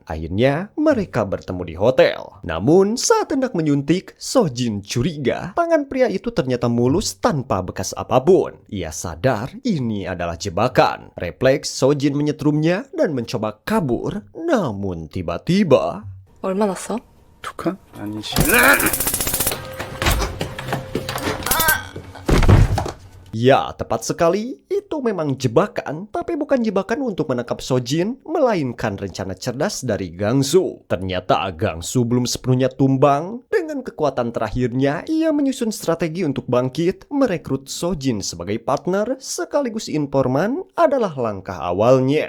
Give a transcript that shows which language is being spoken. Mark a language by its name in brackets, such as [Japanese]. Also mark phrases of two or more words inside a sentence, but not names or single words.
[Indonesian] Akhirnya, mereka bertemu di hotel. Namun, saat hendak menyuntik, Sojin curiga tangan pria itu ternyata mulus tanpa bekas apapun. Ia sadar ini adalah jebakan. Refleks, Sojin menyetrumnya dan mencoba kabur. Namun tiba-tiba... [Korean] 얼마 났어? 두 칸? 아니지. [Indonesian] Ya, tepat sekali. Itu memang jebakan, tapi bukan jebakan untuk menangkap Sojin, melainkan rencana cerdas dari Gangsu. Ternyata Gangsu belum sepenuhnya tumbang. Dengan kekuatan terakhirnya, ia menyusun strategi untuk bangkit, merekrut Sojin sebagai partner, sekaligus informan adalah langkah awalnya.